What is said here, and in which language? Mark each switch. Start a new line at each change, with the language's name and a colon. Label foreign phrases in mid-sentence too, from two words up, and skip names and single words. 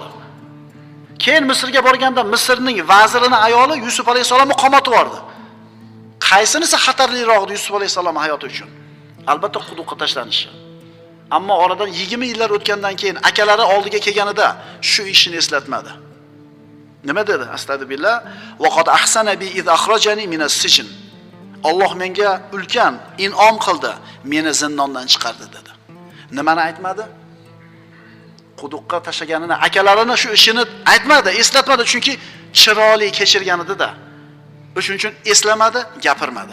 Uzbek: Keyin Misrga borganda Misrning vazirining ayoli Yusuf alayhisalomni qamatib yubordi. Qaysinisi xatarliroq Yusuf alayhisalom hayoti uchun? Albatta quduqqa tashlanishi. Ammo oradan 20 yillar o'tgandan keyin akalari oldiga kelganida shu ishni eslatmadi. Nima dedi?
Arabic: Astagfirullah. وقد أحسن بي إذ أخرجني من السجن.
Uzbek: Alloh menga ulkan in'om qildi, meni zindondan chiqardi dedi. Nimani aytmadi? Quduqqa tashlaganini, akalarini shu ishini aytmadi, eslatmadi, chunki chiroyli kechirgan edi-da. Shuning uchun eslamadi, gapirmadi.